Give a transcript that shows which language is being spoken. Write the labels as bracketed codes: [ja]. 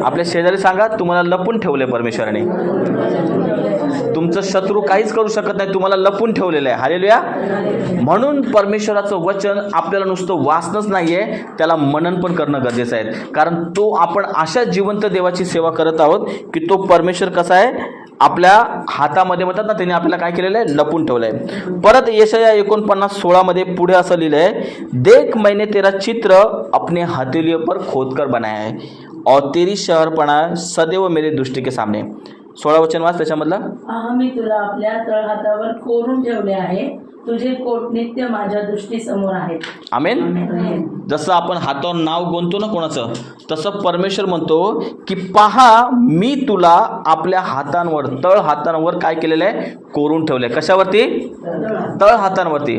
[mr] आपल्या शेजारी सांगा, तुम्हाला लपून ठेवलंय परमेश्वराने. तुमचं शत्रू काहीच करू शकत नाही, तुम्हाला लपून ठेवलेलं आहे. हालेलुया. म्हणून परमेश्वराचं वचन आपल्याला नुसतं वाचणंच नाहीये, त्याला मनन पण करणं गरजेचं आहे. कारण तो आपण अशा जिवंत देवाची सेवा करत आहोत की तो परमेश्वर कसा आहे? आपल्या हातामध्ये म्हणतात ना त्यांनी आपल्याला काय केलेलं आहे? लपून ठेवलंय. परत यशाया 49:16 मध्ये पुढे असं लिहिलंय, [hi] देख मैंने तेरा चित्र अपने हथेलियों पर खोदकर बनाया है और तेरी शहरपणा सदैव मेरे दृष्टि के सामने. [mr] 16 वचन वाच त्याच्यामधलं. मी तुला आपल्या तळहातावर कोरून ठेवले आहे. तुझे कोट नित्य माझ्या दृष्टीसमोर आहेत. आमेन. जसं आपण हातावर नाव गोंधतो ना कोणाचं, तसं परमेश्वर म्हणतो की पहा मी तुला आपल्या हातांवर, तळ हातांवर काय केलेलं आहे? कोरून ठेवलंय. कशावरती? तळ हातांवरती.